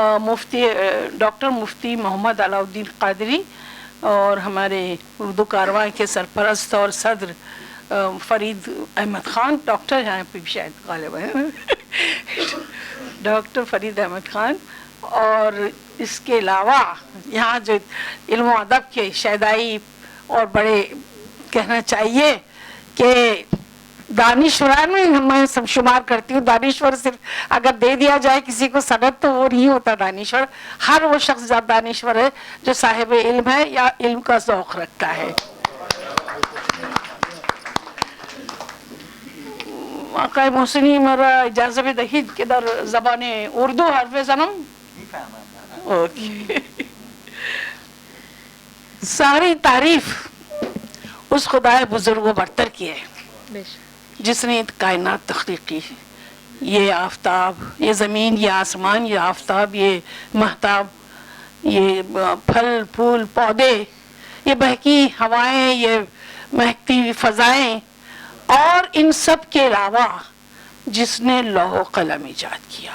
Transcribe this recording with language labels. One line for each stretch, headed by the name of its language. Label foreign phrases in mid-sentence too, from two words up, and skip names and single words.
Urdu: مفتی ڈاکٹر مفتی محمد علاؤ الدین قادری، اور ہمارے اردو کارواں کے سرپرست اور صدر فرید احمد خان، ڈاکٹر یہاں پہ بھی شاید غالب ہیں ڈاکٹر فرید احمد خان، اور اس کے علاوہ یہاں جو علم و ادب کے شیدائی اور بڑے کہنا چاہیے کہ دانشوران میں سب شمار کرتی ہوں. دانشور صرف اگر دے دیا جائے کسی کو سند تو وہ نہیں ہوتا دانشور. ہر وہ شخص جب دانشور ہے جو صاحب علم ہے یا علم کا ذوق رکھتا ہے.
Persian: آقای محسنی مرا اجازه بدهید که در زبان اردو حرف بزنم.
Urdu: اوکی. ساری تعریف اس خدای بزرگ و برتر کی ہے جس نے کائنات تخلیق کی. یہ آفتاب، یہ زمین، یہ آسمان، یہ آفتاب، یہ مہتاب، یہ پھل پھول پودے، یہ بہکی ہوائیں، یہ مہکتی فضائیں، اور ان سب کے علاوہ جس نے لوح و قلم ایجاد کیا.